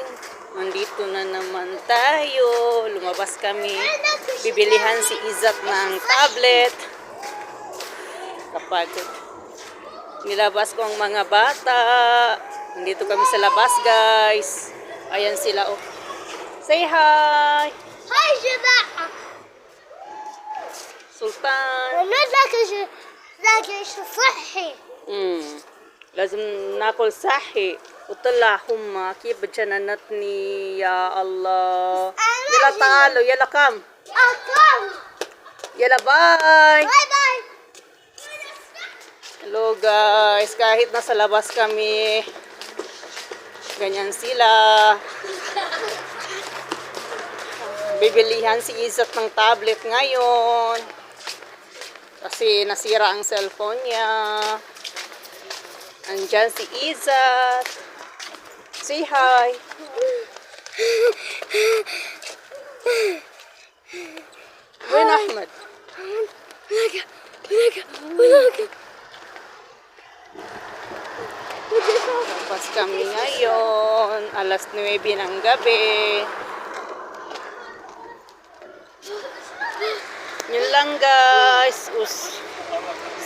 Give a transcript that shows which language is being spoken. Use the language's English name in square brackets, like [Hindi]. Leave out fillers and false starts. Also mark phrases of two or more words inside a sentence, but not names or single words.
[Filipino] Nandito na naman tayo. Lumabas kami. Bibilihan si Izat ng tablet. Kapag nilabas ko ang mga bata. Nandito kami sa labas guys. Ayan sila oh. [English] Say hi! [Arabic] هاي جماعة Sultan! لكن صحي لازم ناكل صحي وطلع هم كيف بجننتني يا الله. يلا تعالوا يلا كم أكل يلا باي. باي باي [English] Hello guys, [Filipino] kahit nasa labas kami, ganyan sila. Bibilihan si Izat ng tablet ngayon kasi nasira ang cellphone niya. Andyan si Izat. [English] Say hi. [Filipino] Win Ahmed. Tapos kami ngayon, alas 9 ng gabi. Yun lang guys.